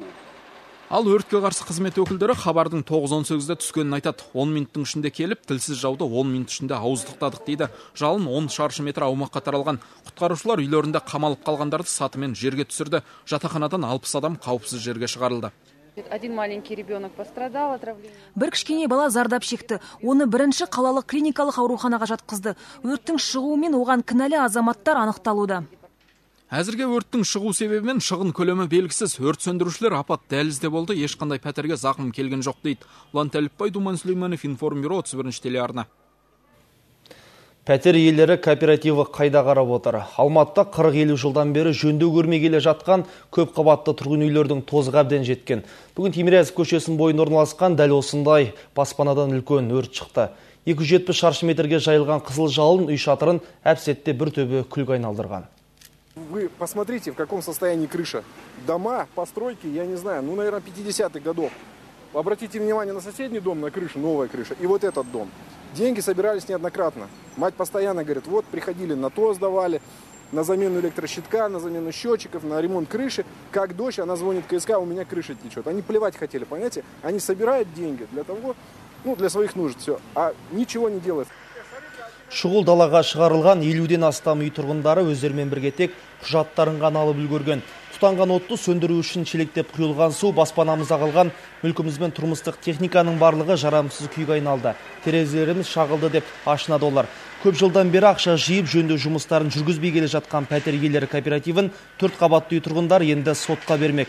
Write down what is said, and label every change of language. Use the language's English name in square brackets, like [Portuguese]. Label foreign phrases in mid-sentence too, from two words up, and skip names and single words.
[Kazakh] Ал өртке қарсы қызмет өкілдері хабардың 9:18-де түскенін айтады. 10 минуттың ішінде келіп, тілсіз жауды 10 минут ішінде ауыздықтадық дейді. Жалын 10 шаршы метр аумаққа таралған. Құтқарушылар үйлерінде қамалып қалғандарды сатымен жерге түсірді. Жатақханадан 60 адам қауіпсіз жерге шығарылды. [Russian] Один маленький ребенок пострадал, отравление. [Kazakh] Бір кішкене бала зардап шекті. Оны бірінші қалалық клиникалық ауруханаға жатқызды. Өрттің шығуымен оған кінәлі азаматтар анықталуда. Әзірге өрттің шығу себебі мен шығын көлемі белгісіз. Өрт сөндірушілер апат дәлізде болды, ешқандай пәтерге зақым келген жоқ дейді. Ұлан Тәліпбай, Думан Сүлейменов, Информбюро, 31-ші телеарна. Пәтер иелері кооперативі қайда қарап отыр. Алматыда 40-50 жылдан бері жөндеу көрмей келе жатқан көп қабатты тұрғын үйлердің тозығы әбден жеткен. Бүгін Тимирязев көшесінің бойында орналасқан дәл осындай баспанадан үлкен өрт шықты. 270 шаршы метрге жайылған қызыл жалын үй шатырын әп-сәтте бір төбе күлге айналдырған. [Russian] Вы посмотрите, в каком состоянии крыша. Дома, постройки, я не знаю, наверное, 50-х годов. Обратите внимание на соседний дом, на крышу, новая крыша, и вот этот дом. Деньги собирались неоднократно. Мать постоянно говорит, вот приходили на то сдавали, на замену электрощитка, на замену счетчиков, на ремонт крыши. Как дочь, она звонит в КСК, у меня крыша течет. Они плевать хотели, понимаете? Они собирают деньги для того, для своих нужд, все, а ничего не делают. [Kazakh] Шұғыл далаға шығарылған 50-ден астам үй тұрғындары өздерімен бірге тек құжаттарын ғана алып үлгерген. Тұтанған отты сөндіру үшін шелектеп құйылған су, баспанамызда қалған мүлкіміз бен тұрмыстық техниканың барлығы жарамсыз күйге айналды. Терезелеріміз шағылды деп ашынады олар. Көп жылдан бері ақша жиып жөндеу жұмыстарын жүргізбей келе жатқан пәтер иелері кооперативін 4 қабатты үй тұрғындар енді сотқа бермек.